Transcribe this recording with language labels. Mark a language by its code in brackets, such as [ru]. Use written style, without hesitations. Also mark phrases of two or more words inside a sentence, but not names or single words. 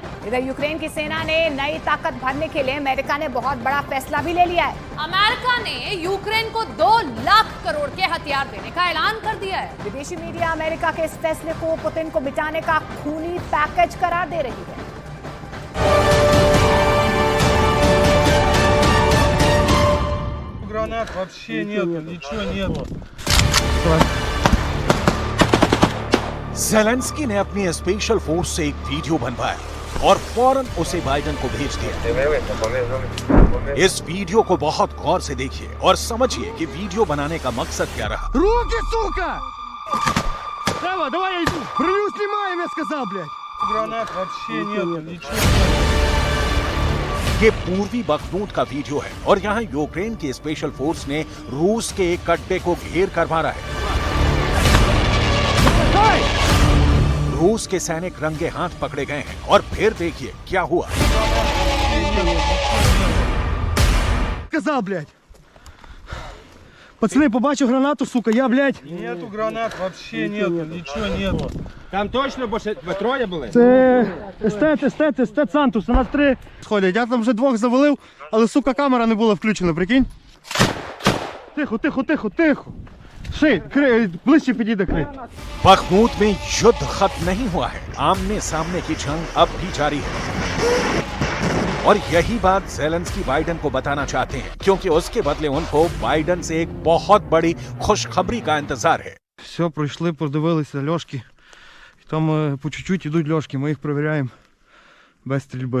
[hi] इधर यूक्रेन की सेना ने नई ताकत भरने के लिए अमेरिका ने बहुत बड़ा फैसला भी ले लिया है। अमेरिका ने यूक्रेन को 2 लाख करोड़ के हथियार देने का ऐलान कर दिया है। विदेशी मीडिया अमेरिका के इस फैसले को पुतिन को मिटाने का खूनी पैकेज करार दे रही है। [ru] Гранат вообще нету, ничего нету. [hi] ज़ेलेंस्की ने अपनी [en] special force [hi] से एक वीडियो बनवाया और फौरन उसे बाइडन को भेज दिया। इस वीडियो को बहुत गौर से देखिए और समझिए कि वीडियो बनाने का मकसद क्या रहा। [ru] Руки, сука! Давай, давай я иду. Броню снимаем, я сказал, блядь. Гранат вообще нету, ничего нету. [hi] ये पूर्वी बखमूत का वीडियो है और यहाँ यूक्रेन की [en] special force [hi] ने रूस के एक अड्डे को घेर कर मारा है। रूस के सैनिक रंगे हाथ पकड़े गए हैं और फिर देखिए क्या हुआ। [ru] Сказал, блядь. Пацаны, побачив гранату, сука, я, блядь. Нету гранат вообще нету, ничего нету. [uk] Там точно більше троє були? Це естет Сантус, у нас 3 сходять. Я там вже 2 завалив, але, сука, камера не була включена, прикинь. Тихо. Ши, ближче підійде крий. [hi] बखमूत में युद्ध खत्म नहीं हुआ है, आमने सामने की जंग अब भी जारी है और यही बात ज़ेलेंस्की बाइडन को बताना चाहते हैं, क्योंकि उसके बदले उनको बाइडन से एक बहुत बड़ी खुशखबरी का इंतजार है। [uk] Все, пройшли, подивилися льошки. Там [ru] по чуть-чуть [uk] ідуть льошки, ми їх перевіряємо без стрільби.